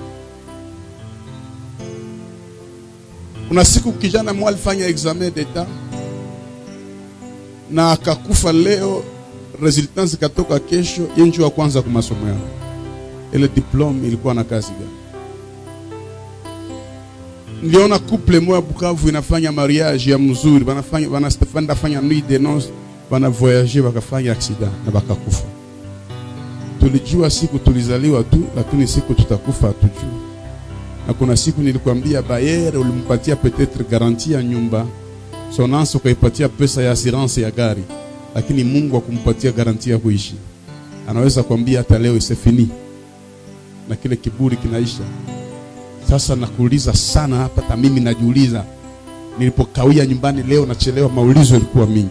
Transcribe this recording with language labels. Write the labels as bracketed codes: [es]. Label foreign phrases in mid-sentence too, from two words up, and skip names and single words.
[sw] Kuna siku kijana mmoja alifanya [fr] examen d'etat [sw] na akakufa leo, resultats zikatoka kesho, yeye wa kwanza kwa masomo yao. Ile diploma ilikuwa na kazi gani? Niliona couple moja Bukavu inafanya mariage ya mzuri, wanafanya [fr] nuit de noces, [sw] wana voyager wakafanya accident na wakakufa. Tulijua siku tulizaliwa tu, lakini siku tutakufa hatujui. Na kuna siku nilikwambia Bayer ulimpatia [fr] peut-être garantie [sw] ya nyumba, sonanso ukaipatia pesa ya assurance ya gari, lakini Mungu akumpatia garantie ya kuishi. Anaweza kuambia hata leo isefini na kile kiburi kinaisha. Sasa nakuuliza sana hapa, hata mimi najiuliza, nilipokawia nyumbani leo nachelewa, maulizo yalikuwa mingi.